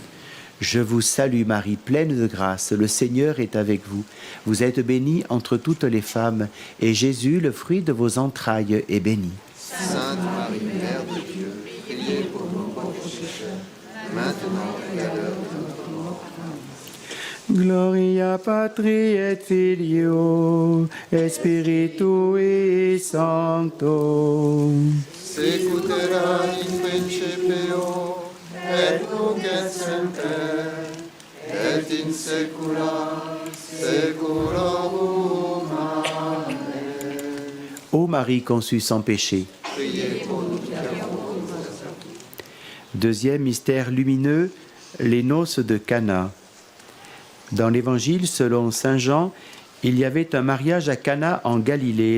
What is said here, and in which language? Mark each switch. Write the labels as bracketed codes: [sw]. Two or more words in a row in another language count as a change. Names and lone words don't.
[fr] Je vous salue Marie, pleine de grâce, le Seigneur est avec vous. Vous êtes bénie entre toutes les femmes, et Jésus, le fruit de vos entrailles, est béni. Sainte Marie, Mère de Dieu, priez pour nous pauvres pécheurs, maintenant et à l'heure de notre mort. Amen. [la] Gloria Patri et Filio, et Spiritui Sancto. Secutere in principio, et nunc et semper, et in saecula saeculorum. Amen. [fr] Ô Marie conçue sans péché. Priez pour nous qui avons. Deuxième mystère lumineux, les noces de Cana. Dans l'Évangile selon saint Jean, il y avait un mariage à Cana en Galilée.